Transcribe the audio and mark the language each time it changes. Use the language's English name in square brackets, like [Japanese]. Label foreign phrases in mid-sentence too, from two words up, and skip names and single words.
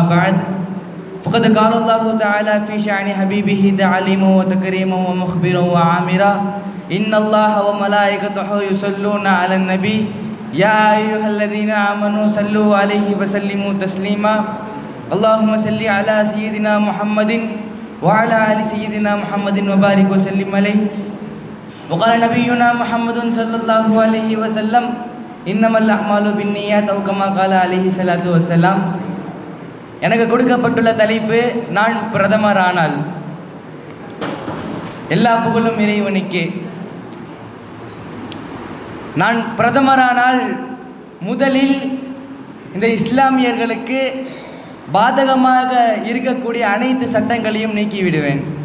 [Arabic] بعد فقد قال الله تعالى في شأن حبيبه تعليما وتكريما ومخبرا وآمرا إن الله وملائكته يصلون على النبي يا أيها الذين آمنوا صلوا عليه وسلموا تسليما اللهم صل على سيدنا محمد وعلى آل سيدنا محمد وبارك وسلم عليه وقال نبينا محمد صلى الله عليه وسلم إنما الأعمال بالنيات أو كما قال عليه الصلاة والسلام. [Tamil] எனக்கு கொடுக்கப்பட்டுள்ள தலைப்பு நான் பிரதமர் ஆனால். எல்லா புகழும் இறைவனுக்கே. நான் பிரதமரானால் முதலில் இந்த இஸ்லாமியர்களுக்கு பாதகமாக இருக்கக்கூடிய அனைத்து சட்டங்களையும் நீக்கிவிடுவேன்.